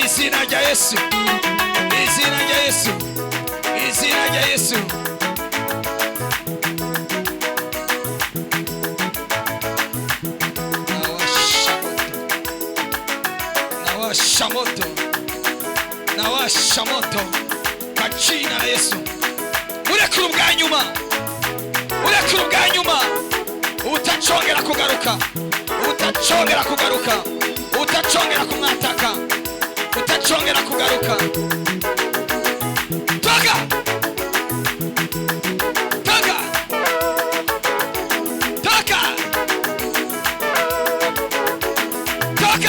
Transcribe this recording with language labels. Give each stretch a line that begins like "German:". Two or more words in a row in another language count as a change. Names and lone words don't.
Kinyarwanda: izina rya Yesu, izina rya Yesu, izina rya Yesu.
Swahili: Nawasha moto, nawasha moto kwa jina la Yesu.
Kinyarwanda: Urekure ubwa nyuma, urekure ubwa nyuma,
Swahili: utachongera kugaruka, utachongera kugaruka, utachongera kumwataka, utachongera kugaruka. Toka, toka, toka, toka.